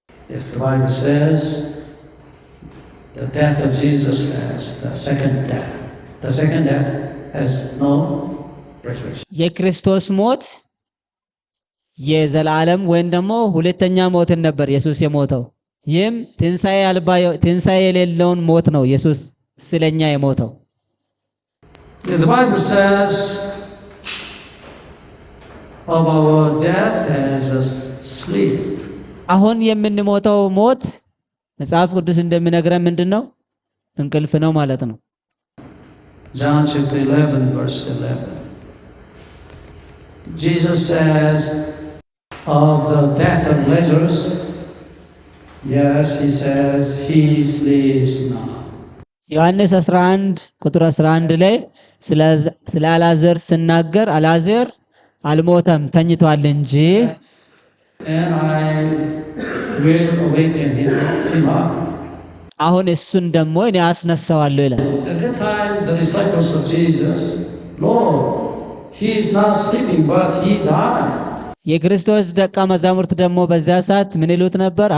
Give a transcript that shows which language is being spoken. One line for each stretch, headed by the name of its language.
English: As the Bible says, the death of Jesus has the second death. The second death has no resurrection.
Amharic: የክርስቶስ ሞት የዘላለም ወይም ደግሞ ሁለተኛ ሞትን ነበር ኢየሱስ የሞተው። ይህም ትንሣኤ የሌለውን ሞት ነው ኢየሱስ ስለኛ የሞተው።
English: The Bible says of our death as a sleep.
Amharic: አሁን የምንሞተው ሞት መጽሐፍ ቅዱስ እንደሚነግረን ምንድነው? እንቅልፍ ነው ማለት ነው።
English: John chapter 11 verse 11. Jesus says of the death of Lazarus, yes, he says he sleeps now.
Amharic: ዮሐንስ 11 ቁጥር 11 ላይ ስለ አልዓዛር ሲናገር አልዓዛር አልሞተም ተኝቷል እንጂ
English: And I will awaken him up.
Amharic: አሁን እሱን ደግሞ እኔ አስነሳዋለሁ ይላል።
English: At that time, the disciples of Jesus, Lord, he is not sleeping, but he died.
Amharic: የክርስቶስ ደቀ መዛሙርት ደግሞ በዚያ ሰዓት ምን ይሉት ነበር?